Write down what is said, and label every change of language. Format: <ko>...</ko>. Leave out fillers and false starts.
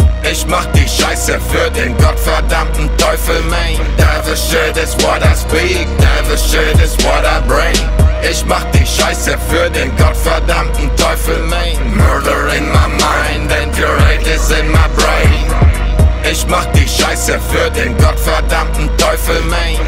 <de>Ich mach die Scheiße für den gottverdammten Teufel, man.</de> <en>Devil shit is what I speak, devil shit is what I bring.</en> <de>Ich mach die Scheiße für den gottverdammten Teufel, man.</de> <en>Murder in my mind and your hate is in my brain.</en> <de>Ich mach die Scheiße für den gottverdammten Teufel, man.</de>